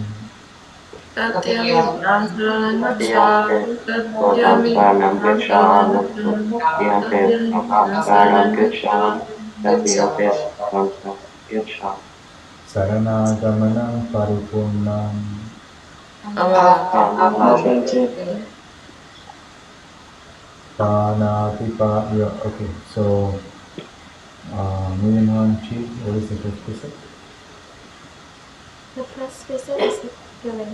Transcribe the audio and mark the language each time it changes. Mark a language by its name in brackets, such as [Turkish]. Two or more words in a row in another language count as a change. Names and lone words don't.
[Pali] Tatyami buddhang saranang gacchami, tatyami dhammang saranang gacchami, tatyami sanghang gacchami. Saranaagamanam paripurnam. [English] Yeah, okay, so Miniman Chief, what is the first precept? The first precept is healing.